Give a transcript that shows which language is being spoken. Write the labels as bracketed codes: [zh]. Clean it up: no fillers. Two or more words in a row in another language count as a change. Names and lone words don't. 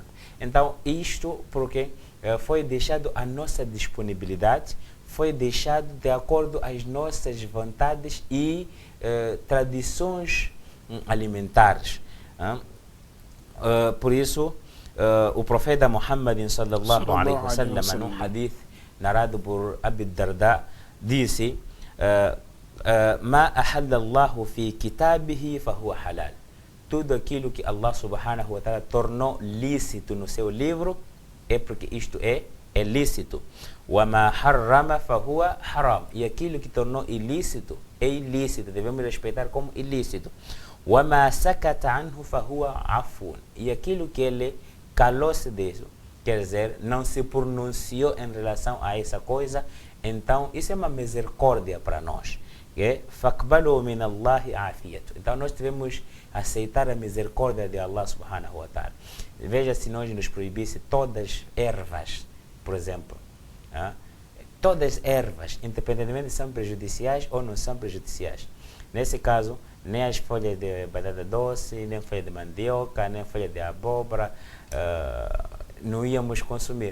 [pt] Então, isto porque foi deixado a nossa disponibilidade, foi deixado de acordo às nossas vontades e tradições alimentares. Por isso, o profeta Muhammad [ar] صلى الله عليه وسلم, [pt] num hadith narrado por Abi Darda, disse: [ar] ما أحل الله في كتابه فهو حلال. [pt] Tudo aquilo que [ar] الله سبحانه وتعالى [pt] tornou lícito no seu livro é porque isto é lícito. [ar] وما حرم فهو حرام. [pt] E aquilo que tornou ilícito é ilícito, devemos respeitar como ilícito. [ar] وما سكت عنه فهو عفو. [pt] E aquilo que ele calou-se disso, quer dizer, não se pronunciou em relação a essa coisa, então isso é uma misericórdia para nós. [ar] فاقبلوا من الله عافيته. [pt] Então nós devemos aceitar a misericórdia de [ar] الله سبحانه وتعالى. [pt] Veja se nós nos proibisse todas as ervas, por exemplo. Todas as ervas, independentemente se são prejudiciais ou não são prejudiciais. Nesse caso, nem as folhas de batata doce, nem folha de mandioca, nem folha de abóbora, não íamos consumir.